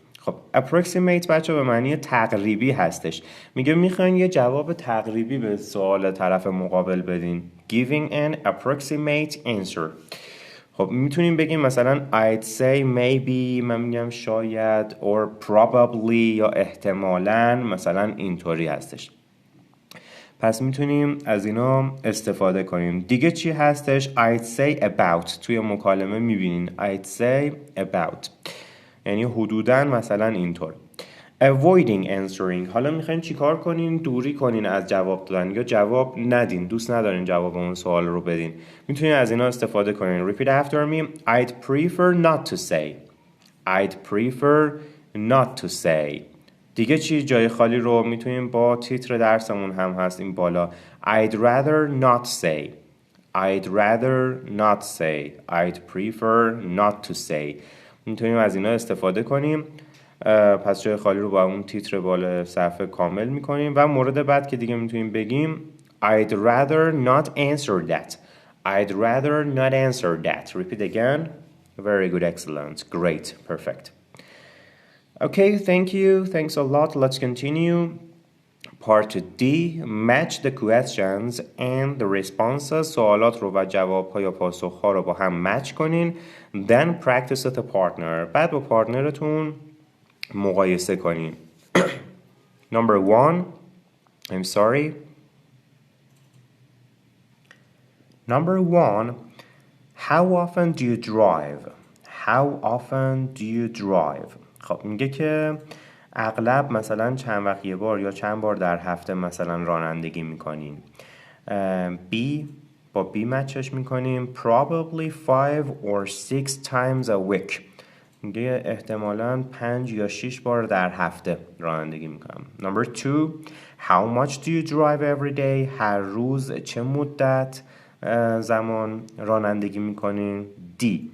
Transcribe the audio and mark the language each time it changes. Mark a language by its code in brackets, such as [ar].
[fa] خب approximate بچه به معنی تقریبی هستش. میگه میخواین یه جواب تقریبی به سوال طرف مقابل بدین. [en] Giving an approximate answer. [fa] خب میتونیم بگیم مثلا [en] I'd say maybe، [fa] من میگم شاید، [en] or probably [fa] یا احتمالاً، مثلا اینطوری هستش. پس میتونیم از اینا استفاده کنیم. دیگه چی هستش؟ [en] I'd say about. [fa] توی مکالمه میبینین [en] I'd say about [fa] یعنی حدوداً مثلا اینطور. [en] Avoiding answering. [fa] حالا میخواین چی کار کنین؟ دوری کنین از جواب دادن یا جواب ندین، دوست ندارین جواب اون سوال رو بدین. میتونین از اینا استفاده کنین. [en] Repeat after me. I'd prefer not to say. I'd prefer not to say. [fa] دیگه چی جای خالی رو میتونیم با تیتر درسمون هم هست این بالا. [en] I'd rather not say. I'd rather not say. I'd prefer not to say. [fa] میتونیم از اینا استفاده کنیم. پس جای خالی رو با اون تیتر بالا صفحه کامل میکنیم و مورد بعد که دیگه میتونیم بگیم [en] I'd rather not answer that. I'd rather not answer that. Repeat again. Very good, excellent, great, perfect. Okay, thank you. Thanks a lot. Let's continue. Part D. Match the questions and the responses. [fa] سوالات رو و جواب‌ها یا پاسخ‌ها رو با هم match کنین. [en] Then practice with a partner. [fa] بعد با پارتنرتون مقایسه کنین. [en] Number 1. I'm sorry. Number 1. How often do you drive? How often do you drive? [fa] خب میگه که اغلب مثلا چند وقت یه بار یا چند بار در هفته مثلا رانندگی میکنین. B با B مچش میکنیم. [en] Probably 5 or 6 times a week. [fa] میگه احتمالاً 5 یا 6 بار در هفته رانندگی میکنم. [en] Number 2. How much do you drive every day? [fa] هر روز چه مدت زمان رانندگی میکنین؟ D.